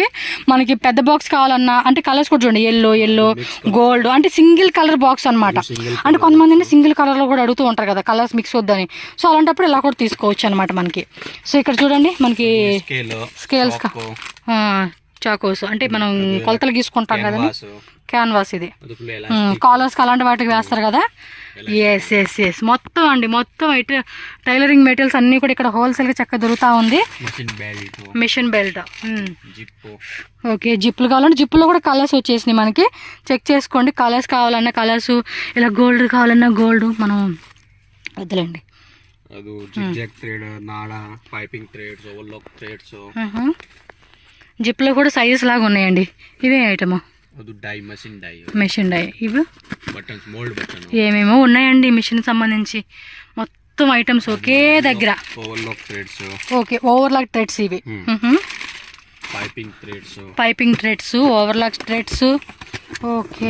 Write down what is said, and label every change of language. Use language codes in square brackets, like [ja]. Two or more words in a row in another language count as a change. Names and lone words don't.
[te] మనకి పెద్ద బాక్స్ కావాలన్నా అంటే కలర్స్ కూడా చూడండి, [en] yellow gold [te] అంటే [en] single colour box [te] అనమాట. అంటే కొంతమంది అంటే సింగిల్ కలర్లో కూడా అడుగుతూ ఉంటారు కదా, [en] colours mix [te] వద్దని. సో అలాంటప్పుడు ఇలా కూడా తీసుకోవచ్చు అనమాట మనకి. సో ఇక్కడ చూడండి మనకి స్కేల్స్ చాకోస్ అంటే మనం కొలతలు గీసుకుంటాం కదా, క్యాన్వాస్ ఇది. [kn] ಅದಕ್ಕೆ ಎಲಾಸ್ಟಿಕ್ [te] కాలర్స్కి అలాంటి వాటికి వేస్తారు కదా. [en] yes yes yes [te] మొత్తం అండి, మొత్తం అయితే [en] tailoring materials [te] అన్నీ కూడా ఇక్కడ హోల్సేల్గా చక్కగా దొరుకుతూ ఉంది. [en] machine belt machine belt. [te] జిప్. ఓకే, జిప్పులు కావాలంటే జిప్పులో కూడా కలర్స్ వచ్చేసినాయి మనకి. చెక్ చేసుకోండి, కలర్స్ కావాలన్నా కలర్స్, ఇలా గోల్డ్ కావాలన్నా గోల్డ్. మనం వద్దులేండి. [en] ಅದು zigzag thread, ನಾಡ, piping threads, overlock threads. [te] జిప్లో కూడా సైజెస్ లాగా ఉన్నాయండి. ఇవే ఐటమ్. [en] ಅದು ಡೈ, machine die, machine die. ఇవి buttons, mould button, [te] ఏమేమో ఉన్నాయండి మిషన్ సంబంధించి మొత్తం ఐటమ్స్ ఒకే దగ్గర. [en] overlock threads. ఓకే, overlock threads ఇవి. piping threads, piping threads, overlock threads. ఓకే,